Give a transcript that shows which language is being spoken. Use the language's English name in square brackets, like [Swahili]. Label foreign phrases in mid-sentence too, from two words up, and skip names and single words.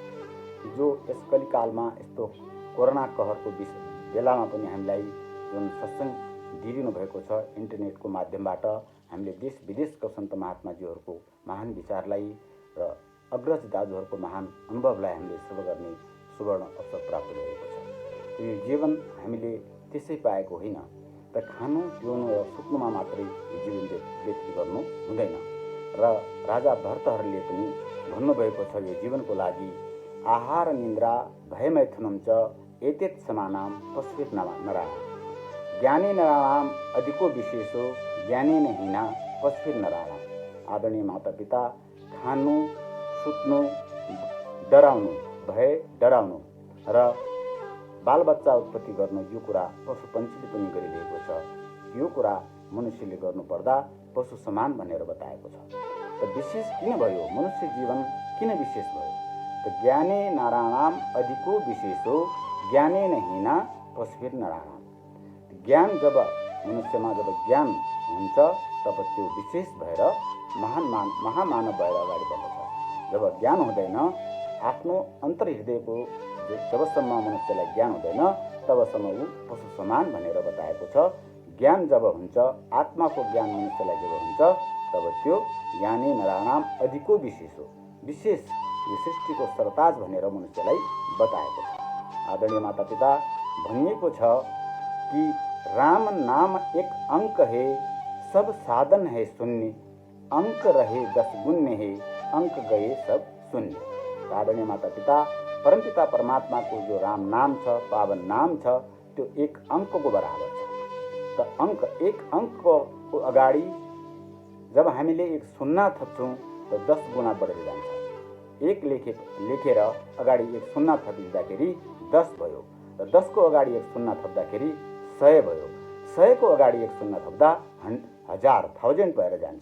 [Nepali] जो यस कलिकालमा यस्तो कोरोना कहरको बेलामा पनि हामीलाई जुन सत्संग दिइरहनु भएको छ इन्टरनेटको माध्यमबाट, हामीले देश विदेशका सन्त महात्माजीहरूको महान विचारलाई र अग्रज दाजुहरूको महान अनुभवलाई हामीले श्रवण गर्ने सुवर्ण अवसर प्राप्त भएको छ। यो जीवन हामीले त्यसै पाएको होइन, त खानु पिउनु र सुत्नुमा मात्रै यो जीवन व्यतीत गर्नु हुँदैन। र राजा भरतहरूले पनि भन्नुभएको छ [Sanskrit] यो जीवनको लागि आहार निन्द्रा भयमैथुनम च एतेत समानाम पश्वेत नरा ज्ञाने नराणाम अधिको विशेषो ज्ञाने नहीना पश्वेत नराणाम। [Nepali] आदरणीय मातापिता, खानु, सुत्नु, डराउनु, भय डराउनु र बालबच्चा उत्पत्ति गर्नु, यो कुरा पशु पन्छीले पनि गरिरहेको छ। यो कुरा मनुष्यले गर्नुपर्दा पशु समान भनेर बताएको छ। त विशेष किन भयो? मनुष्य जीवन किन विशेष भयो? [Sanskrit] त ज्ञाने नाराणाम अधिको विशेषो ज्ञाने नहीना पशुभिर नराणाम। [Nepali] ज्ञान जब मनुष्यमा जब ज्ञान हुन्छ तब त्यो विशेष भएर महामानव भएर अगाडि बढ्दछ। जब ज्ञान हुँदैन, आफ्नो अन्तर्हृदयको जबसम्म मनुष्यलाई ज्ञान हुँदैन तबसम्म ऊ पशु समान भनेर बताएको छ। ज्ञान जब हुन्छ, आत्माको ज्ञान मनुष्यलाई जब हुन्छ तब त्यो [Sanskrit] ज्ञाने नराणाम अधिको विशेष [Nepali] हो, विशेष यो सृष्टिको सरताज भनेर मनुष्यलाई बताएको छ। आदरणीय मातापिता, भनिएको छ कि [Hindi] राम नाम एक अंक है, सब साधन है शून्य, अंक रहे 10 गुण्य है, अंक गए सब शून्य। [Nepali] आदरणीय मातापिता, परमपिता परमात्माको जो राम नाम छ, पावन नाम छ, त्यो एक अंकको बराबर छ। त एक अंकको अगाडि जब हामीले एक शून्य थप्छौँ त 10 गुणा बढेर जान्छ। एक लेखेर अगाडि एक शून्य थपिदिँदाखेरि 10 भयो, र 10 को अगाडि एक शून्य थप्दाखेरि 100 भयो, 100 को अगाडि एक शून्य थप्दा 1000 भएर जान्छ।